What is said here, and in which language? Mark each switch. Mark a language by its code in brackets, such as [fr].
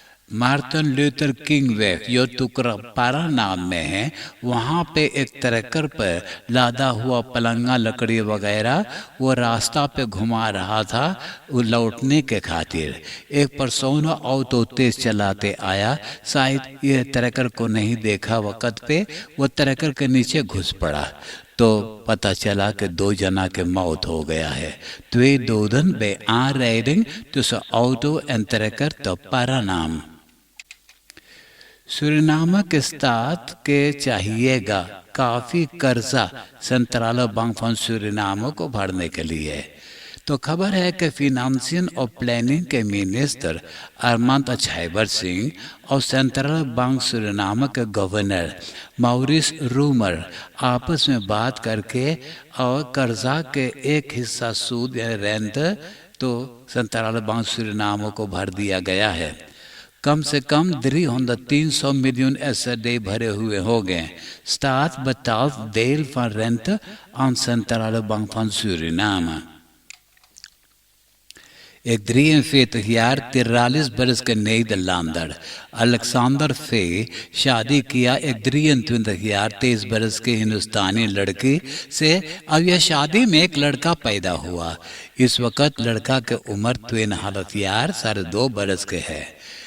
[hns] मार्टिन लूथर किंग वे जो तुकरापारा नाम में है, वहाँ पे एक ट्रैक्टर पर लादा हुआ पलंगा लकड़ी वगैरह वो रास्ता पे घुमा रहा था वो लौटने के खातिर। एक पर्सन ऑटो तेज चलाते आया, शायद ये ट्रैक्टर को नहीं देखा वक़्त पे, वो ट्रैक्टर के नीचे घुस पड़ा तो पता चला कि 2 जना के मौत हो गया है। [nl] 2 doden bij aanrijding tussen auto en trekker te Paranam। [hns] सूरीनाम के स्टात के चाहिएगा काफ़ी कर्जा सेंट्रल बैंक ऑफ सूरीनाम को भरने के लिए। तो खबर है कि फिनेंशियल और प्लानिंग के मिनिस्टर अरमांद अछाइबर सिंह और सेंट्रल बैंक सूरीनाम के गवर्नर मॉरिस रूमर आपस में बात करके और कर्जा के एक हिस्सा सूद या रेंट तो सेंट्रल बैंक सूरीनाम को भर दिया गया है। कम से कम 300 miljoen SRD भरे हुए हो गए. [nl] Staat betaalt deel van rente aan Centrale Bank van Suriname. [hns] एक 43 jaar 43 बरस के Nederlander अलेक्जेंडर फे शादी किया एक 23 jaar 23 बरस के हिंदुस्तानी लड़की से. अब यह शादी में एक लड़का पैदा हुआ. इस वक्त लड़का के उम्र 2.5 बरस के है.